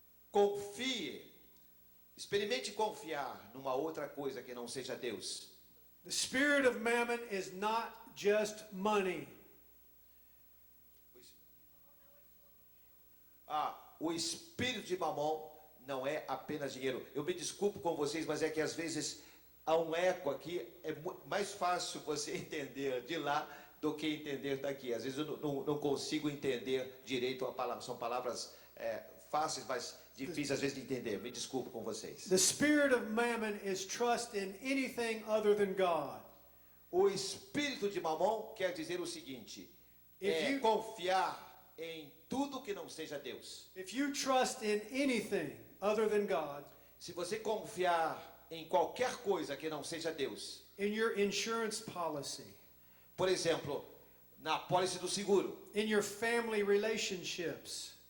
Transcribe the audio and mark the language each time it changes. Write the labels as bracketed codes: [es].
[pt] Confie, experimente confiar numa outra coisa que não seja Deus. [en] The spirit of mammon is not just money. [pt] O espírito de Mamon não é apenas dinheiro. Eu me desculpo com vocês, mas é que às vezes há um eco aqui. É mais fácil você entender de lá do que entender daqui. Às vezes eu não consigo entender direito a palavra. São palavras fáceis, mas difíceis às vezes de entender. Me desculpo com vocês. [en] The spirit of mammon is trust in anything other than God. [pt] O espírito de Mamon quer dizer o seguinte: confiar em tudo que não seja Deus. [en] If you trust in anything other than God, [pt] se você confiar em qualquer coisa que não seja Deus, [en] in your insurance policy, [pt] por exemplo, na apólice do seguro, [en] in your family relationships,